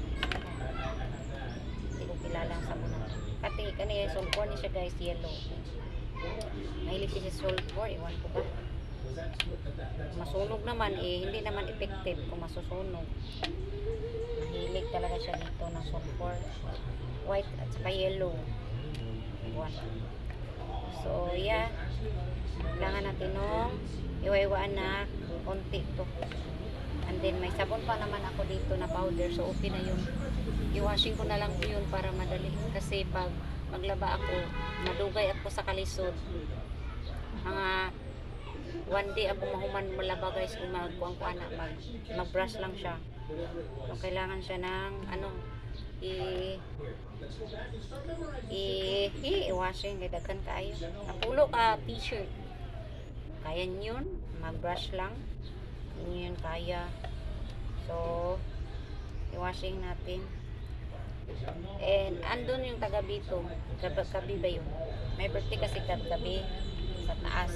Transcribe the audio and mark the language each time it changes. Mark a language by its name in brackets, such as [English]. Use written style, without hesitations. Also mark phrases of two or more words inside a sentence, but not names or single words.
[Filipino] Hindi ko kilala ang sabon na. Kati, kanina sulfur niya siya guys, yellow. Mahilig siya sa sulfur, iwan ko ba. masunog naman eh, hindi naman effective kung masusunog. Mahilig talaga siya dito ng sulfur. White at saka yellow. One. [English] So, yeah. [Filipino] Kailangan natin nung iwa-iwaan na konti to. [English] And then, [Filipino] may sabon pa naman ako dito na powder. So, okay na yun. I-washing ko na lang yun para madali. Kasi pag maglaba ako, [Cebuano] madugay ako sa kalisod. Mga [English] one day [Cebuano] ako mahuman malaba guys kung mag-brush lang siya. [Filipino] So, kailangan siya ng i-washing [Cebuano] kay daghan kaayo. Napulo ka [Filipino] t-shirt. Kaya yun, mag-brush lang. Yun kaya. So, i-washing natin. And andun yung taga-bito. Gabi ba yun? May birthday kasi gabi sa taas.